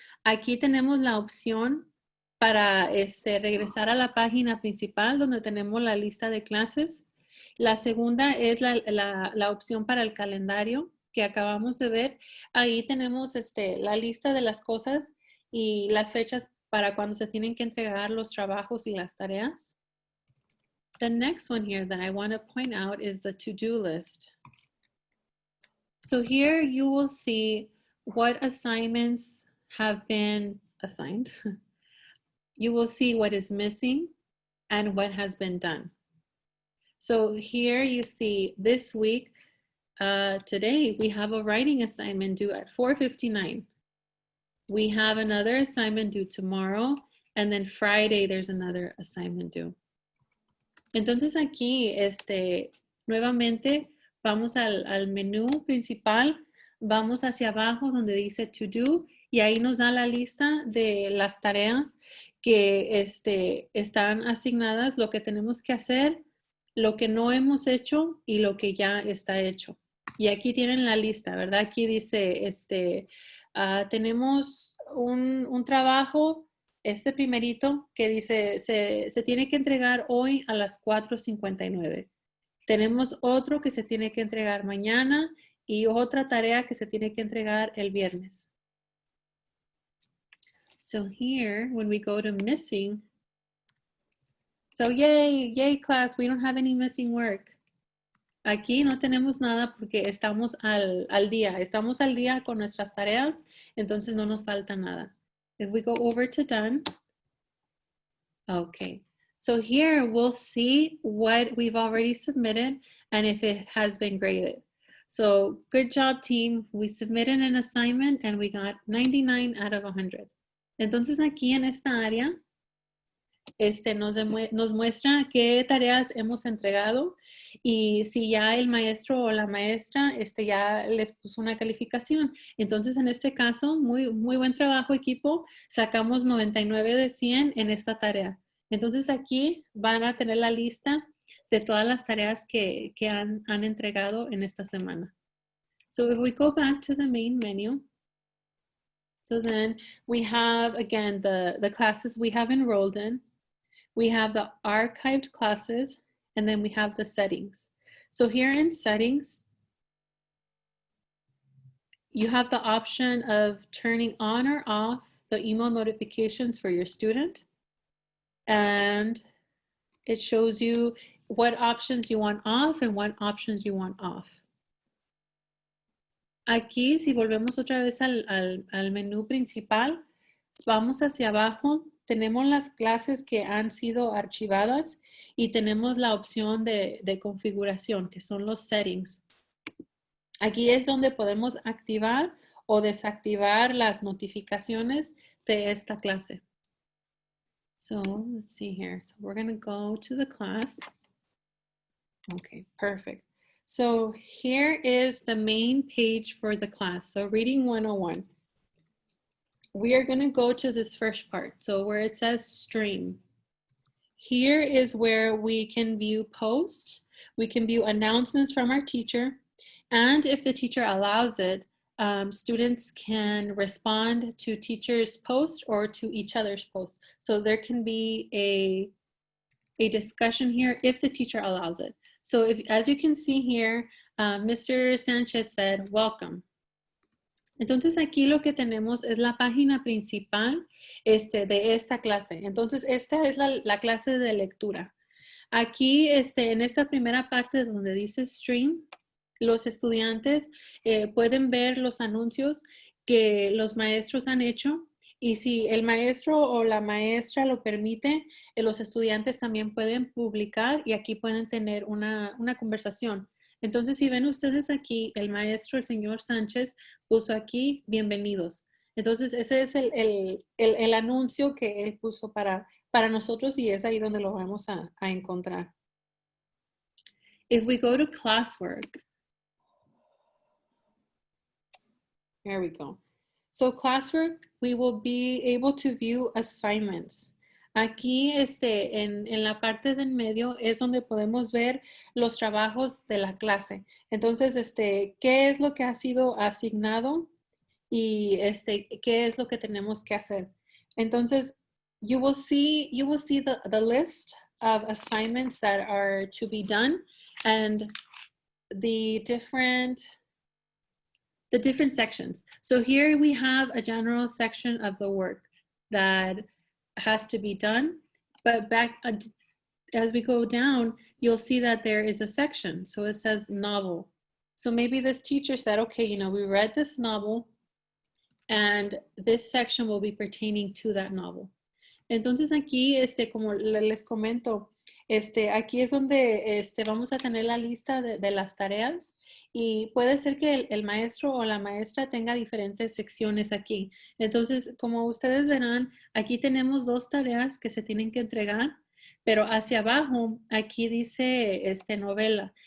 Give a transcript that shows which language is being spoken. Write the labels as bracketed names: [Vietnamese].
[Spanish] Aquí tenemos la opción para regresar a la página principal donde tenemos la lista de clases. La segunda es la opción para el calendario que acabamos de ver. Ahí tenemos la lista de las cosas y las fechas para cuando se tienen que entregar los trabajos y las tareas. [English] The next one here that I want to point out is the to-do list. So here you will see what assignments have been assigned. You will see what is missing and what has been done. So here you see this week, today we have a writing assignment due at 4:59. We have another assignment due tomorrow, and then Friday there's another assignment due. [Spanish] Entonces aquí, nuevamente vamos al menú principal, vamos hacia abajo donde dice to do, y ahí nos da la lista de las tareas que están asignadas, lo que tenemos que hacer, lo que no hemos hecho y lo que ya está hecho. Y aquí tienen la lista, ¿verdad? Aquí dice, tenemos un trabajo este primerito que dice, se tiene que entregar hoy a las 4:59. Tenemos otro que se tiene que entregar mañana y otra tarea que se tiene que entregar el viernes. [English] So here, when we go to missing, so yay class, we don't have any missing work. [Spanish] Aquí no tenemos nada porque estamos al día. Estamos al día con nuestras tareas, entonces no nos falta nada. [English] If we go over to done, okay. So here we'll see what we've already submitted and if it has been graded. So good job, team. We submitted an assignment and we got 99 out of 100. [Spanish] Entonces aquí en esta área, nos muestra qué tareas hemos entregado y si ya el maestro o la maestra ya les puso una calificación. Entonces, en este caso, muy buen trabajo, equipo. Sacamos 99 de 100 en esta tarea. Entonces, aquí van a tener la lista de todas las tareas que han entregado en esta semana. [English] So, if we go back to the main menu, so then we have, again, the classes we have enrolled in. We have the archived classes, and then we have the settings. So here in settings, you have the option of turning on or off the email notifications for your student. And it shows you what options you want off and what options you want off. [Spanish] Aquí, si volvemos otra vez al menú principal, vamos hacia abajo. Tenemos las clases que han sido archivadas y tenemos la opción de configuración, que son los settings. Aquí es donde podemos activar o desactivar las notificaciones de esta clase. [English] So, let's see here. So, we're going to go to the class. Okay, perfect. So, here is the main page for the class. So, Reading 101. We are going to go to this first part. So where it says stream. Here is where we can view posts. We can view announcements from our teacher. And if the teacher allows it, students can respond to teacher's post or to each other's post. So there can be a discussion here if the teacher allows it. So if, as you can see here, Mr. Sanchez said, welcome. [Spanish] Entonces aquí lo que tenemos es la página principal de esta clase. Entonces esta es la clase de lectura. Aquí en esta primera parte donde dice stream, los estudiantes pueden ver los anuncios que los maestros han hecho y si el maestro o la maestra lo permite, los estudiantes también pueden publicar y aquí pueden tener una conversación. Entonces, si ven ustedes aquí, el maestro, el señor Sánchez, puso aquí, bienvenidos. Entonces, ese es el anuncio que él puso para nosotros y es ahí donde lo vamos a encontrar. [English] If we go to Classwork, there we go. So Classwork, we will be able to view assignments. [Spanish] Aquí en la parte del medio es donde podemos ver los trabajos de la clase. Entonces, ¿qué es lo que ha sido asignado? Y ¿qué es lo que tenemos que hacer? [English] Entonces, you will see the list of assignments that are to be done and the different sections. So here we have a general section of the work that has to be done, but back as we go down, you'll see that there is a section. So it says novel. So maybe this teacher said, okay, we read this novel and this section will be pertaining to that novel. [Spanish] Entonces aquí, como les comento, aquí es donde vamos a tener la lista de las tareas y puede ser que el maestro o la maestra tenga diferentes secciones aquí. Entonces, como ustedes verán, aquí tenemos 2 tareas que se tienen que entregar, pero hacia abajo, aquí dice novela.